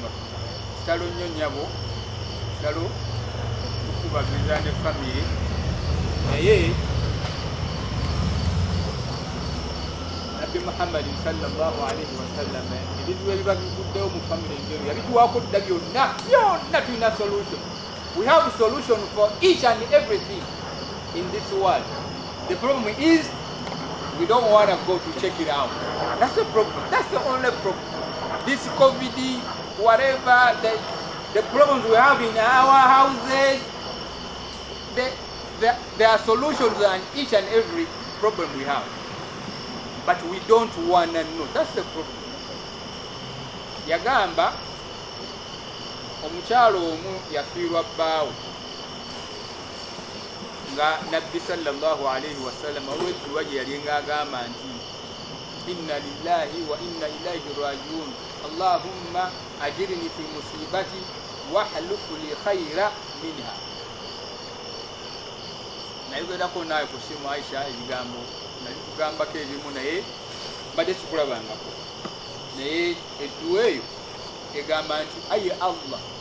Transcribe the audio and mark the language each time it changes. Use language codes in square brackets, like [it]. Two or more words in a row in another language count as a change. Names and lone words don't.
[lg] Kitalo nnyo nnyabo, kitalo tukubagiriza ne family. Naye Nabbi Muhammad [ar] صلى الله عليه وسلم [lg] ebintu ebiba biguddewo mu family enjeru yabituwaako dda byonna tulina solution. [en] We have a solution for each and everything in this world. The problem is we don't want to go to check it out. That's the problem. That's the only problem. this COVID, whatever the problems we have in our houses, there are solutions on each and every problem we have. But we don't want to know. That's the problem. [lg] Yagamba omukyalo omu yafiirwa bbaawe nga nabbi [ar] صلى الله عليه وسلم [lg] olw'edduwa gye yali ng'agamba nti [ar] إنا لله وإنا إليه راجعون اللهم أجرني في مصيبتي واخلف لي خيرا منها. [lg] nayogerako naawe ku simu Aisha ebigambo nali kugambako ebimu naye mbadde sikulabangako, naye edduwa eyo egamba nti ayi Allah